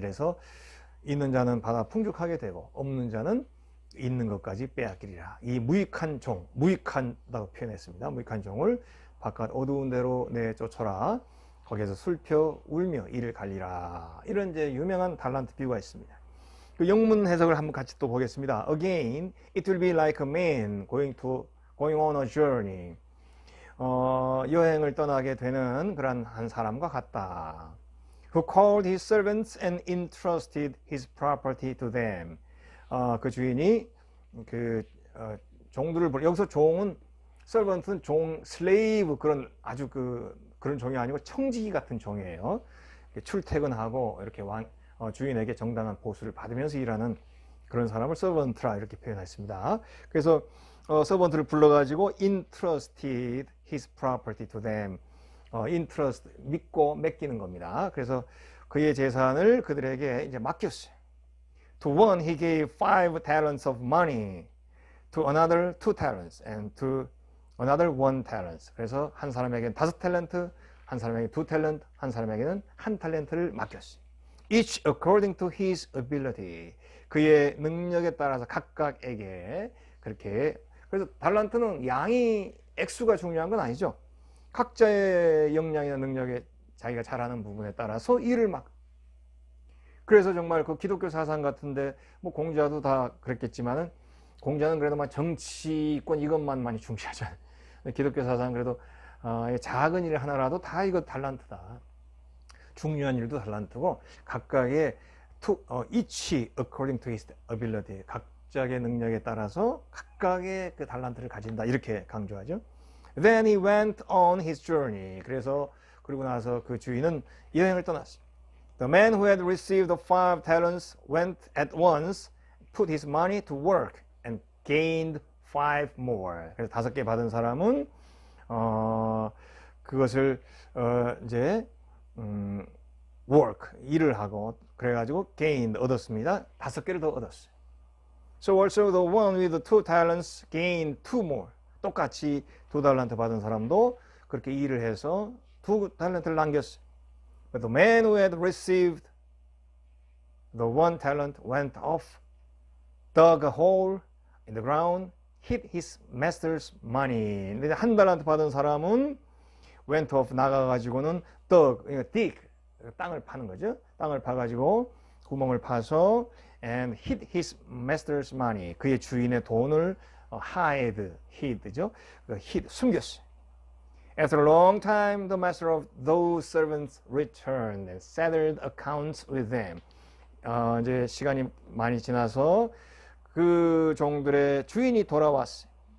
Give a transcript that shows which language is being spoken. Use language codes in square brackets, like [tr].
[ko] 이래서 있는 자는 받아 풍족하게 되고 없는 자는 있는 것까지 빼앗기리라. 이 무익한 종, 무익한다고 표현했습니다. 무익한 종을 바깥 어두운 데로 내쫓아라. 거기에서 술펴 울며 이를 갈리라. 이런 이제 유명한 달란트 비유가 있습니다. 그 영문 해석을 한번 같이 또 보겠습니다. [en] Again, it will be like a man going on a journey. [ko] 여행을 떠나게 되는 그런 한 사람과 같다. [en] Who called his servants and entrusted his property to them. [ko] 그 주인이 종들을 여기서 종은 서번트는 종, 슬레이브 그런 아주 그런 종이 아니고 청지기 같은 종이에요. 출퇴근하고 이렇게 주인에게 정당한 보수를 받으면서 일하는 그런 사람을 서번트라 이렇게 표현했습니다. 그래서 서번트를 불러가지고 [en] entrusted his property to them. [ko] entrust 믿고 맡기는 겁니다. 그래서 그의 재산을 그들에게 이제 맡겼어요. [en] To one he gave 5 talents of money, to another 2 talents, and to another 1 talent. [ko] 그래서 한 사람에게는 5탤런트, 한 사람에게 2 탤런트, 한 사람에게는 1 탤런트를 맡겼어요. [en] Each according to his ability. [ko] 그의 능력에 따라서 각각에게 그렇게. 그래서 달란트는 양이 액수가 중요한 건 아니죠. 각자의 역량이나 능력에 자기가 잘하는 부분에 따라서 일을 막. 그래서 정말 그 기독교 사상 같은데 뭐 공자도 다 그랬겠지만은 공자는 그래도 막 정치권 이것만 많이 중시하잖아요. 기독교 사상 그래도 작은 일 하나라도 다 이거 달란트다. 중요한 일도 달란트고 각각의 [en] each according to his ability. [ko] 각자의 능력에 따라서 각각의 그 달란트를 가진다. 이렇게 강조하죠. [en] Then he went on his journey. [ko] 그리고 나서 그 주인은 여행을 떠났어요. [en] The man who had received the 5 talents went at once, put his money to work, and gained 5 more. [ko] 그래서 5개 받은 사람은 그것을 이제 work 일을 하고 그래가지고 gained 얻었습니다. 5개를 더 얻었어요. [en] So also the one with the 2 talents gained 2 more. [ko] 똑같이 2 달란트 받은 사람도 그렇게 일을 해서 2 달란트를 남겼어요. [en] But the man who had received the 1 talent went off, dug a hole in the ground, hid his master's money. [ko] 근데 1 달란트 받은 사람은 [en] went off [ko] 나가가지고는 dig, 땅을 파는 거죠. 땅을 파가지고 구멍을 파서 [en] and hid his master's money. [ko] 그의 주인의 돈을 hid죠. 숨겼어요. [en] After a long time, the master of those servants returned and settled accounts with them. [ko] 이제 시간이 많이 지나서 그 종들의 주인이 돌아왔어요.